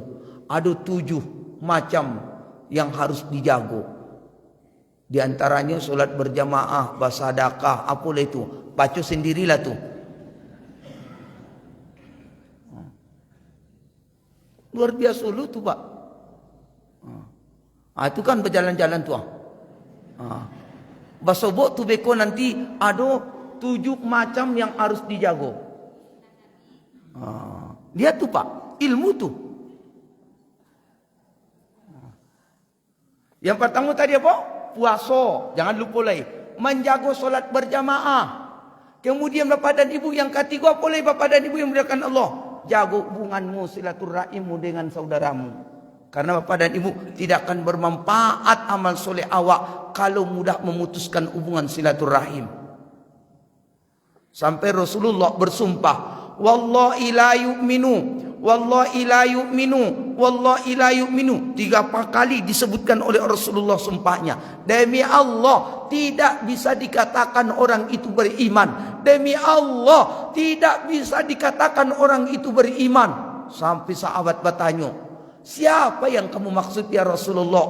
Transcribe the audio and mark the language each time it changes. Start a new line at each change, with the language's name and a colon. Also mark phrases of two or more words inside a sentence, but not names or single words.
Indonesian: Ada 7 macam yang harus dijago. Di antaranya solat berjamaah, bersedekah, apalah itu. Baca sendirilah tu. Luar biasa lu tu, Pak. Itu kan berjalan-jalan tu.
Minangkabau: Basobok tu beko nanti ada 7 macam yang harus dijago.
Indonesian: Lihat tu, Pak, ilmu tu. Yang pertama tadi apa? Puasa. Jangan lupa lagi. Menjaga solat berjamaah. Kemudian Bapak dan Ibu yang ketiga, apa lagi Bapak dan Ibu yang muliakan Allah? Jaga hubunganmu, silaturahimmu dengan saudaramu. Karena Bapak dan Ibu tidak akan bermanfaat amal soleh awak kalau mudah memutuskan hubungan silaturahim. Sampai Rasulullah bersumpah,
Arabic: والله لا يؤمن، والله لا يؤمن، والله لا يؤمن.
Indonesian: 3 kali disebutkan oleh Rasulullah sumpahnya. Demi Allah tidak bisa dikatakan orang itu beriman. Demi Allah tidak bisa dikatakan orang itu beriman. Sampai sahabat bertanya, siapa yang kamu maksud
Arabic: يا رسول الله?